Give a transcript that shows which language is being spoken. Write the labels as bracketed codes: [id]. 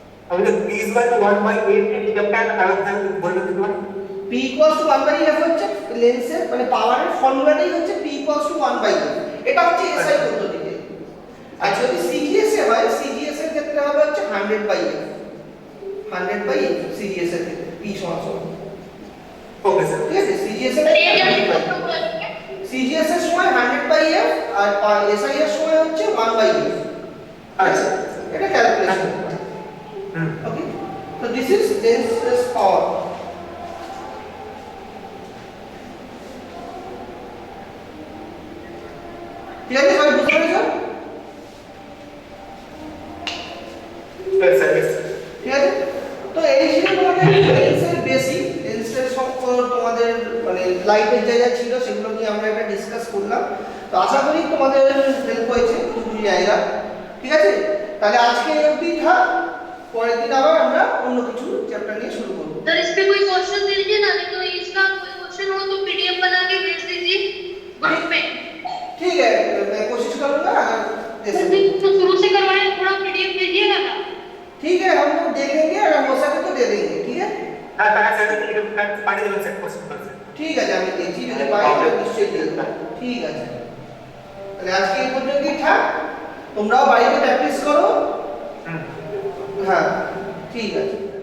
[hi] अभी तो [en] P is equal to 1/8 [hi] जब क्या बोल रहे थे? [bn] P = 1/f হচ্ছে লেন্সের মানে পাওয়ারের ফর্মুলাটাই হচ্ছে P = 1/f। এটা হচ্ছে SI পদ্ধতিতে। আর যদি CGS এ হয়, CGS এর ক্ষেত্রে হবে হচ্ছে 100/f। 100/f CGS এর ক্ষেত্রে P = [hi] ओके सर। [bn] ঠিক আছে, CGS এর [hi] तो ये क्या [bn] ক্ষেত্রে 100/f। CGS এর সময় 100/f আর SI এর সময় হচ্ছে 1/f। [hi] अच्छा, [bn] এটা ক্যালকুলেশন। ওকে, তো [en] This is lenses power. [bn] ঠিক আছে, সবাই বুঝতে পেরেছো? [en] Yes sir, yes sir. [bn] ঠিক আছে, তো এই ছিল তোমাদের লেন্সের বেসিক। লেন্সের সম্পর্ক তোমাদের মানে লাইটের যা যা ছিল সেগুলো নিয়ে আমরা একটা ডিসকাস করলাম। তো আশা করি তোমাদের হেল্প হয়েছে কিছু জায়গা। ঠিক আছে, তাহলে আজকে এই অবধি থাক, পরের দিন আবার আমরা অন্য কিছু চ্যাপ্টার নিয়ে শুরু করব। [hi] सर इस पे कोई क्वेश्चन दे दीजिए ना, नहीं तो इसका कोई क्वेश्चन हो तो पीडीएफ बना के भेज दीजिए ग्रुप में। ठीक है, मैं कोशिश करूंगा अगर दे सर सकूं। तो शुरू से करवाएं, थोड़ा पीडीएफ भेजिएगा ना। ठीक है, हम लोग देखेंगे, अगर हो सके तो दे देंगे। ठीक है, हां सर, पानी देवन सर क्वेश्चन कर सर। [bn] ঠিক আছে, আমি দেখছি যদি পাই তো নিশ্চয়ই দিয়ে দেব। ঠিক আছে, তাহলে আজকে এই পর্যন্তই থাক। তোমরাও বাড়িতে প্র্যাকটিস করো। হ্যাঁ, ঠিক আছে।